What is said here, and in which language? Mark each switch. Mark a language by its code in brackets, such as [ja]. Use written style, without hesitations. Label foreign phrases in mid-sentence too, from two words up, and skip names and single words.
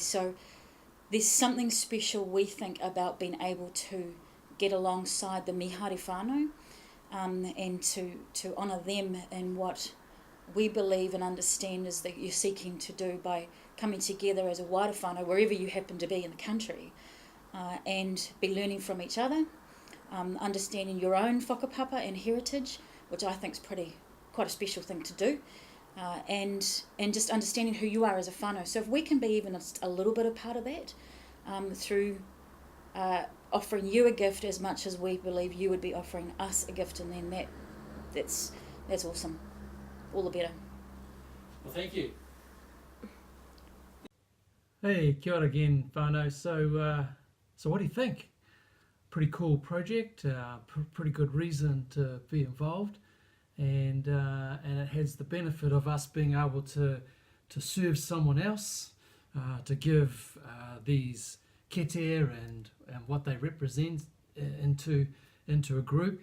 [en] So there's something special, we think, about being able to get alongside the Mihaere whanau, and to honour them in what we believe and understand is that you're seeking to do by coming together as a wider whanau, wherever you happen to be in the country, and be learning from each other, understanding your own whakapapa and heritage, which I think is quite a special thing to do, and just understanding who you are as a whanau. So if we can be even a little bit a part of that, through offering you a gift as much as we believe you would be offering us a gift, and then that's awesome. All the better. Well, thank you. Hey, [mi] kia ora [en] again, whanau. So what do you think? Pretty cool project, pretty good reason to be involved, and it has the benefit of us being able to serve someone else, to give these Kete and what they represent into a group.